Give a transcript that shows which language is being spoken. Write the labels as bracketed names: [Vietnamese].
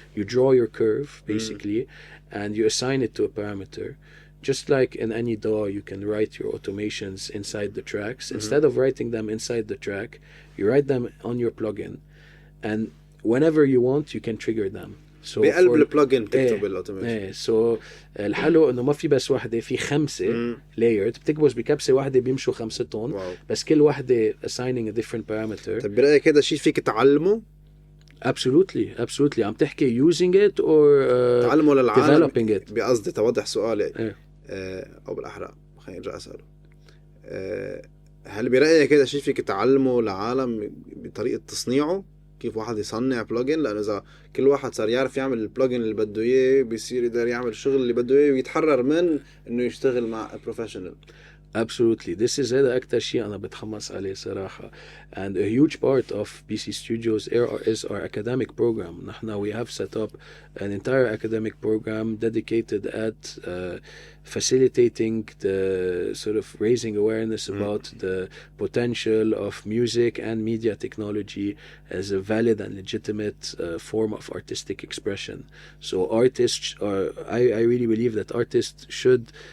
[English] You draw your curve, basically, and you assign it to a parameter. Just like in any DAW, you can write your automations inside the tracks. Instead of writing them inside the track, you write them on your plugin. And whenever you want, you can trigger them. So [Arabic] بقلب البلجن تكتب الاوتوميشن. سو الحلو انه ما في بس واحده، في 5 لايرز بتكبس بكبسه واحده بيمشوا 5 بس كل واحده [English] assigning a different parameter. [Arabic] طب برايك هذا شيء فيك تعلمه؟ [English] absolutely [Arabic] عم تحكي [English] using it or [Arabic] تعلمه للعالم [English] developing it. [Arabic] بقصدي توضح سؤالي او بالاحرى خليني ارجع اساله. هل برايك هذا شيء فيك تعلمه للعالم بطريقه تصنيعه؟ كيف واحد يصنع بلجن؟ لأنه إذا كل واحد صار يعرف يعمل البلجن اللي بده إياه بيصير يقدر يعمل الشغل اللي بده إياه ويتحرر من إنه يشتغل مع بروفيشنال. [English] Absolutely. This is [Arabic] هذا أكتر شيء أنا بتحمس عليه صراحة. [English] And a huge part of BC Studios is our academic program. نحن we have set up an entire academic program dedicated at facilitating the sort of raising awareness about the potential of music and media technology as a valid and legitimate form of artistic expression. So artists are, I really believe that artists should